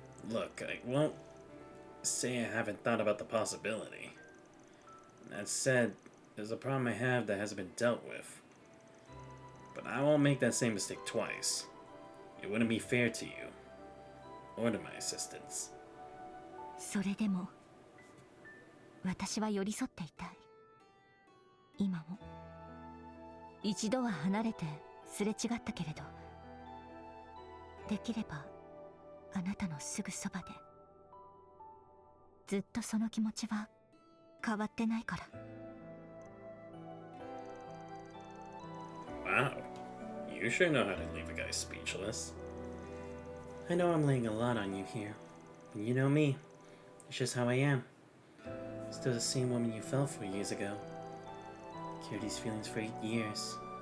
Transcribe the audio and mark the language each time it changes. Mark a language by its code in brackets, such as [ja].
[en] Look, I won't say I haven't thought about the possibility. That said, there's a problem I have that hasn't been dealt with. But I won't make that same mistake twice. It wouldn't be fair to you, or to my assistants. [ja] それでも私は寄り添っていたい。今も一度は離れてすれ違ったけれど、できればあなたのすぐそばで、ずっとその気持ちは変わってないから。 [en] Wow, you sure know how to leave a guy speechless. I know I'm laying a lot on you here, but you know me. It's just how I am. Still the same woman you fell for years ago. Carried these feelings for 8 years.